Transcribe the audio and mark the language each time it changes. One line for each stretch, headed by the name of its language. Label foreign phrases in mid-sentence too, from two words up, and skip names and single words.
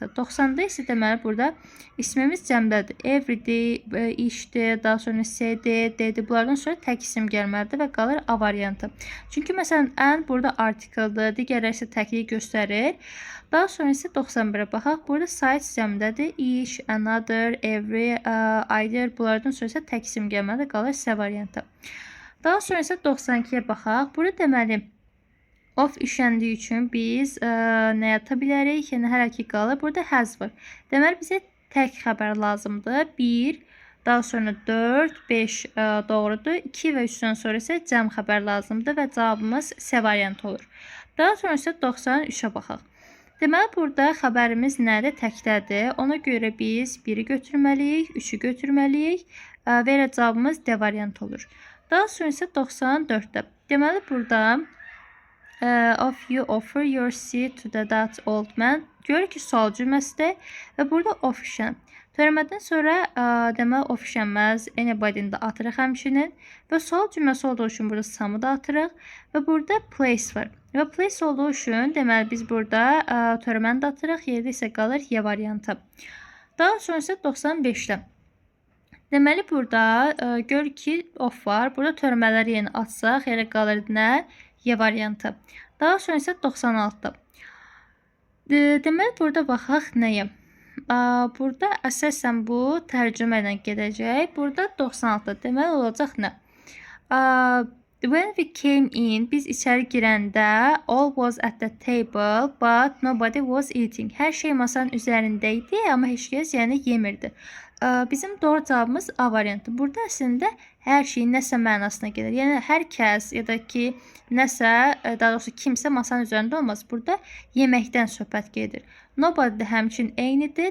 Azerbaijani: 90-da isə deməli burada ismimiz cəmdədir. Everyday, işdir, daha sonra C-dir, D-dir. Bunlardan sonra tək isim gəlməlidir və qalır A variantı. Çünki məsələn and burada artikeldir, digərləri isə təkliyi göstərir. Daha sonra isə 91-ə baxaq. Burada sites cəmdədir. İş,
English: another, every, either.
Azerbaijani: Bunlardan sonra isə tək isim gəlməlidir, qalır C variantı. Daha sonra isə 92-yə baxaq. Burada deməli of işləndiyi üçün biz nə yata bilərik? Yəni hər iki qalır. Burada has var. Deməli bizə tək xəbər lazımdır. 1, daha sonra 4, 5 doğrudur. 2 və 3-dən sonra isə cəm xəbər lazımdır və cavabımız C variantı olur. Daha sonra isə 93-ə baxaq. Deməli burada xəbərimiz nədir? Təkdədir. Ona görə biz 1-i götürməliyik, 3-ü götürməliyik və elə cavabımız D variantı olur. Daha sonra isə 94-də. Deməli burada
English: of you offer your seat to that old man.
Azerbaijani: Görür ki, sual cümləsidir və burada of işlənib. Törəmədən sonra deməli of işlənməz, anybody'ni də atırıq həmçinin və sual cümləsi olduğu üçün burada some'ı da atırıq və burada place var. Və place olduğu üçün deməli biz burada törəməni də atırıq, yerdə isə qalır Y variantı. Daha sonra isə 95-də. Deməli burada gör ki of var. Burada törəmələri yeni atsaq, yerə qalır nə? Y variantı. Daha sonra isə 96-da. Deməli burada baxaq nəyə? Burada əsasən bu tərcümə ilə gedəcək. Burada 96-da deməli olacaq nə?
English: When we came in,
Azerbaijani: biz içəri girəndə
English: all was at the table, but nobody was eating.
Azerbaijani: Hər şey masanın üzərində idi, amma heç kəs yəni yemirdi. Bizim doğru cavabımız A variantı. Burada əslində hər şey nəsə mənasına gelir. Yəni hər kəs ya da ki nəsə, daha doğrusu kimsə masanın üzərində olmaz. Burada yeməkdən söhbət gedir. Nobody də həmçinin eynidir.